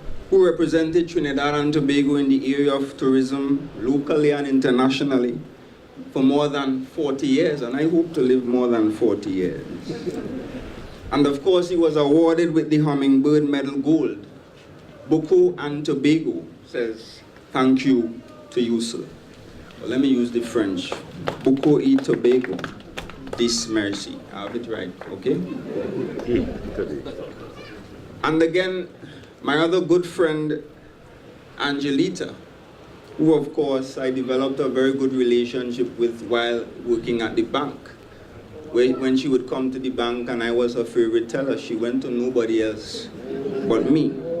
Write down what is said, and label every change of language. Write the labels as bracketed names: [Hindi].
[English] who represented Trinidad and Tobago in the area of tourism, locally and internationally, for more than 40 years, and I hope to live more than 40 years. And of course, he was awarded with the Hummingbird Medal Gold. Buccoo and Tobago says, thank you to you, sir. Well, let me use the French. [French] Buccoo et Tobago, dis merci. [English] I have it right, okay? And again, my other good friend, Angelita, who of course I developed a very good relationship with while working at the bank. When she would come to the bank and I was her favorite teller, she went to nobody else but me.